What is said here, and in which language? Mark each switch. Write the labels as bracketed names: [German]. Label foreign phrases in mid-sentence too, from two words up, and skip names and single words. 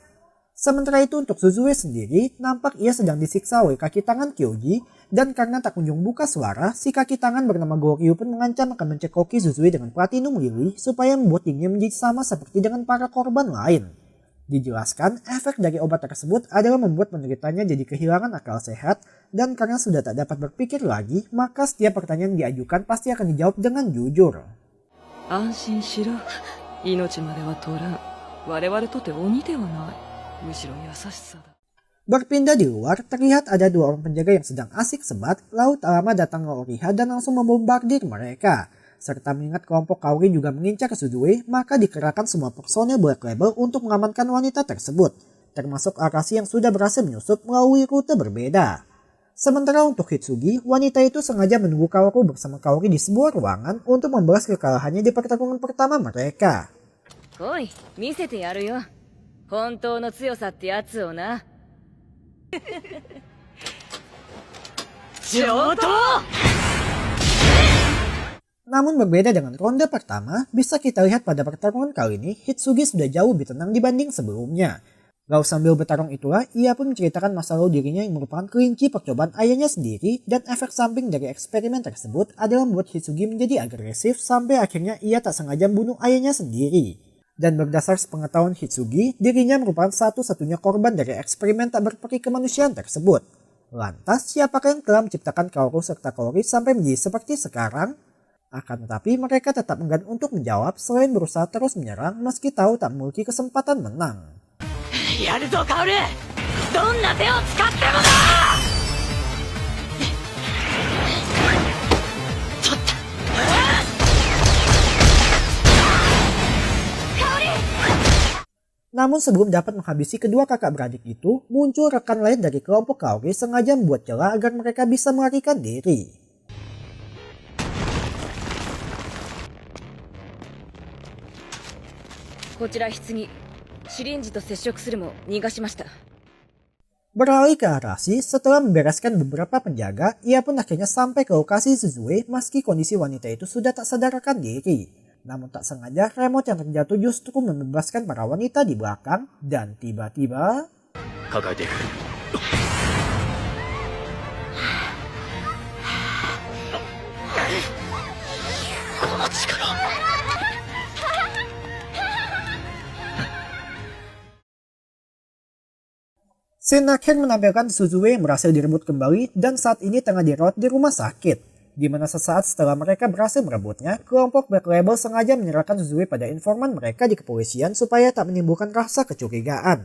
[Indonesian] Sementara itu untuk Suzue sendiri, nampak ia sedang disiksa oleh kaki tangan Kyoji, dan karena tak kunjung buka suara, si kaki tangan bernama Goryu pun mengancam akan mencekoki Suzue dengan platinum lili supaya membuat dirinya menjadi sama seperti dengan para korban lain. Dijelaskan, efek dari obat tersebut adalah membuat penderitanya jadi kehilangan akal sehat, dan karena sudah tak dapat berpikir lagi, maka setiap pertanyaan yang diajukan pasti akan dijawab dengan jujur. [Japanese] 安心しろ。命までは取らん。我々とて鬼ではない。むしろ優しさだ。 [Indonesian] Berpindah di luar, terlihat ada dua orang penjaga yang sedang asik sebat, lalu tak lama datang Oriha dan langsung membombardir mereka. Serta mengingat kelompok Kaori juga mengincar Suzue, maka dikerahkan semua personel Black Label untuk mengamankan wanita tersebut, termasuk Arashi yang sudah berhasil menyusup melalui rute berbeda. Sementara untuk Hitsugi, wanita itu sengaja menunggu Kaoru bersama Kaori di sebuah ruangan untuk membalas kekalahannya di pertarungan pertama mereka. [Japanese] 来い、見せてやるよ。本当の強さってやつをな。上等！ [Indonesian] Namun berbeda dengan ronde pertama, bisa kita lihat pada pertarungan kali ini, Hitsugi sudah jauh lebih tenang dibanding sebelumnya. Lalu sambil bertarung itulah, ia pun menceritakan masa lalu dirinya yang merupakan kelinci percobaan ayahnya sendiri, dan efek samping dari eksperimen tersebut adalah membuat Hitsugi menjadi agresif sampai akhirnya ia tak sengaja membunuh ayahnya sendiri. Dan berdasar sepengetahuan Hitsugi, dirinya merupakan satu-satunya korban dari eksperimen tak berperi kemanusiaan tersebut. Lantas, siapakah yang telah menciptakan Kaoru serta Kaori sampai menjadi seperti sekarang? Akan tetapi mereka tetap enggan untuk menjawab selain berusaha terus menyerang meski tahu tak memiliki kesempatan menang. [Japanese] やるぞカオル、どんな手を使ってもだ。ちょっとカオル。 [Indonesian] Namun sebelum dapat menghabisi kedua kakak beradik itu, muncul rekan lain dari kelompok Kaori sengaja membuat celah agar mereka bisa melarikan diri. [Japanese] こちら棺、シリンジと接触するも逃がしました。 [Indonesian] Beralih ke Arashi, setelah membereskan beberapa penjaga, ia pun akhirnya sampai ke lokasi Suzue meski kondisi wanita itu sudah tak sadarkan diri. Namun tak sengaja, remote yang terjatuh justru membebaskan para wanita di belakang, dan tiba-tiba... [Japanese] 抱えていく。この力。 [Indonesian] Scene akhir menampilkan Suzue yang berhasil direbut kembali dan saat ini tengah dirawat di rumah sakit. Di mana sesaat setelah mereka berhasil merebutnya, kelompok Black Label sengaja menyerahkan Suzue pada informan mereka di kepolisian supaya tak menimbulkan rasa kecurigaan.